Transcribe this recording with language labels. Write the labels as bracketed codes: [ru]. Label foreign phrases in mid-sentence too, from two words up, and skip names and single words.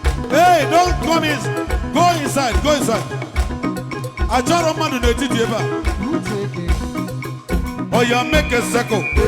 [en] Hey, don't come in. Go inside, go inside. [ig] Achọrọ mmadụ n'etiti ebe a. [en] Oh, yeah, make a circle.